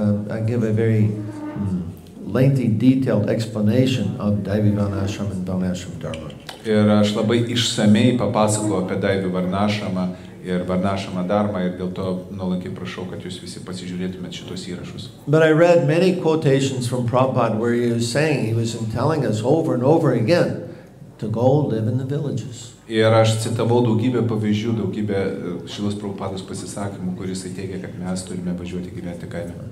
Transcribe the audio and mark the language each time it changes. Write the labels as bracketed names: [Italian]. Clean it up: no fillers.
[English] I give a very lengthy, detailed explanation of Daivi Varnashram and Varnashram Dharma. [Lithuanian] Ir aš labai išsamei papasakojau apie Daivi Varnashramą ir Varnashramą Dharmą ir dėl to nuolankiai prašau, kad jūs visi pasižiūrėtumėt šitos įrašus. [English] But I read many quotations from Prabhupada where he was telling us over and over again to go live in the villages. [Lithuanian] Ir aš citavau daugybę pavyzdžių, daugybę Šilos Prabhupados pasisakymų, kuris teigia, kad mes turime važiuoti gyventi kaime.